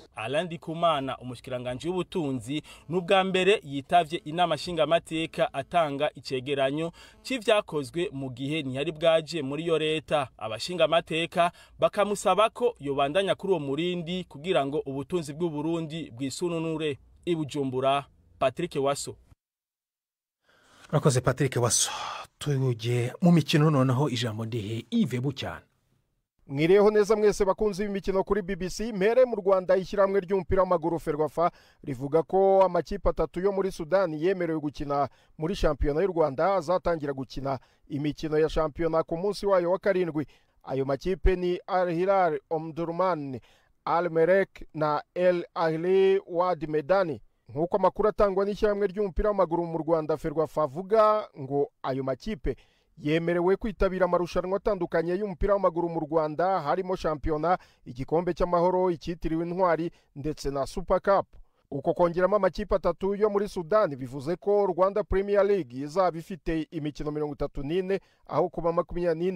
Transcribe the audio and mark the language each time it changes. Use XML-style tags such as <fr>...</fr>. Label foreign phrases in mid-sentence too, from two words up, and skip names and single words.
<rn>Alandi Kumana umushikiranganje w'ubutunzi n'ubwa mbere yitavye inama nshinga amateka atanga icegeranyo c'ivyakozwe mu gihe ntiyari bwaje muri yo leta. Abashinga amateka bakamusaba ko yobandanya kuri uwo murindi kugira ngo ubutunzi bw'u Burundi bwisununure. Ibujumbura, Patrick Waso. Rakoze Patrick Waso. Tuje mu mikino noneho ijambo ndihe Yves Bucyana.</rn> <rw>Mwireho neza mwese bakunzi b'imikino kuri BBC. Mpere mu Rwanda ishyirahamwe ry'umupira w'amaguru Ferwafa rivuga ko amakipe 3 yo muri Sudani yemerewe gukina muri shampiyona y'u Rwanda azatangira gukina imikino ya shampiyona ku munsi wayo wa 7. Ayo makipe ni Al Hilal Omdurman, Al Merrek na El Ahli Wad Medani. Nkuko amakuru atangwa n'ishyirahamwe ry'umupira w'amaguru mu Rwanda Ferwafa avuga ngo ayo makipe yemerewe kwitabira amarushanwa atandukanye y'umupira w'amaguru mu Rwanda, harimo shampiyona, igikombe cy'amahoro, icyitiriwe intwari ndetse na Super Cup. Uko kongeramo amakipe 3 yo muri Sudani bivuze ko Rwanda Premier League izaba ifite imikino 34 aho kuba 24.</rw>